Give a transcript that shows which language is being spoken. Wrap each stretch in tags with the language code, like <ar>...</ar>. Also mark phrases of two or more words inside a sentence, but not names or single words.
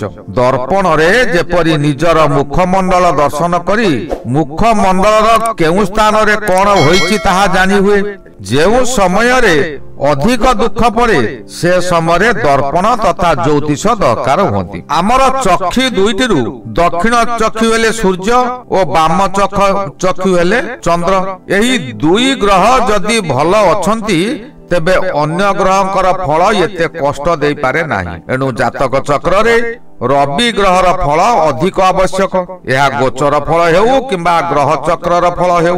<or>ଦର୍ପଣ ରେ ଯେପରି ନିଜର ମୁଖମଣ୍ଡଳ ଦର୍ଶନ କରି ମୁଖମଣ୍ଡଳର କେଉଁ ସ୍ଥାନ ରେ କଣ ହୋଇଛି ତାହା ଜାଣି ହୁଏ। ଯେଉଁ ସମୟ ରେ ଅଧିକ ଦୁଃଖ ପଡ଼େ ସେ ସମୟ ଦର୍ପଣ ତଥା ଜ୍ୟୋତିଷ ଦରକାର ହୁଏ। ଆମର ଚକ୍ଷୁ ଦୁଇଟିରୁ ଦକ୍ଷିଣ ଚକ୍ଷୁ ହେଲେ ସୂର୍ଯ୍ୟ ଓ ବାମ ଚକ୍ଷୁ ହେଲେ ଚନ୍ଦ୍ର। ଏହି ଦୁଇ ଗ୍ରହ ଯଦି ଭଲ ଅଛନ୍ତି ତେବେ ଅନ୍ୟ ଗ୍ରହଙ୍କର ଫଳ ଏତେ କଷ୍ଟ ଦେଇ ପାରେ ନାହିଁ। ଏଣୁ ଜାତକ ଚକ୍ର ରେ ରବି ଗ୍ରହର ଫଳ ଅଧିକ ଆବଶ୍ୟକ। ଏହା ଗୋଚର ଫଳ ହେଉ କିମ୍ବା ଗ୍ରହ ଚକ୍ରର ଫଳ ହେଉ।</or>